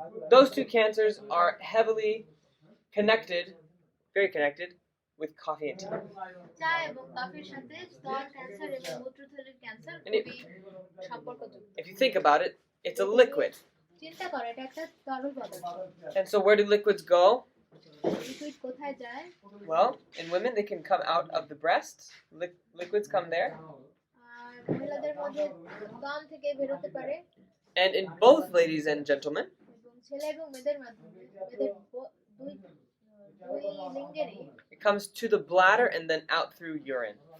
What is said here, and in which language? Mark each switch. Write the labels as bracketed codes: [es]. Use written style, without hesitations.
[en] Those two cancers are heavily connected, very connected, with coffee and tea. [bn] চা এবং কফির সাথে স্তন ক্যান্সার এবং মূত্রথলির ক্যান্সার [en] And [bn] খুবই সম্পর্কযুক্ত। [en] If you think about it, it's a liquid. [bn] চিন্তা করো, এটা একটা তরল পদার্থ। [en] And so where do liquids go? [bn] Liquid কোথায় যায়? [en] Well, in women, they can come out of the breasts. Liquids come there. [bn] আর মহিলাদের মধ্যে স্তন থেকে বের হতে পারে, [en] And in both ladies and gentlemen, [bn] এবং ছেলে এবং মেয়েদের মাধ্যমে মেয়েদের দুই লিঙ্গেরই [en] it comes to the bladder and then out through urine.